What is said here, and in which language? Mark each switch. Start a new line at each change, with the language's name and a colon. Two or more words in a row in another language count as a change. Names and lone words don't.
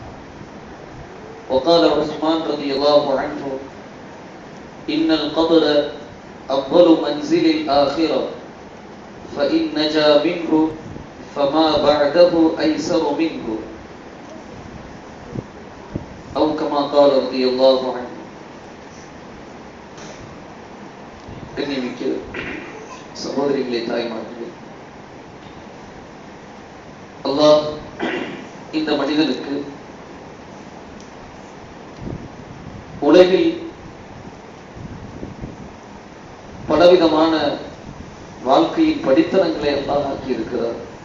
Arabic: وقال عثمان رضي الله عنه إن القبر أفضل منزل الآخرة فإن نجا منه فما بعده أيسر منه أو كما قال رضي الله عنه.
Tamil: கண்ணியமிக்க சகோதரிகளே, தாய்மார்களே, அல்லாஹ் இந்த மனிதனுக்கு உலகில் பலவிதமான வாழ்க்கையின் படித்தனங்களை அல்லாஹ் ஆக்கி இருக்கிறார்.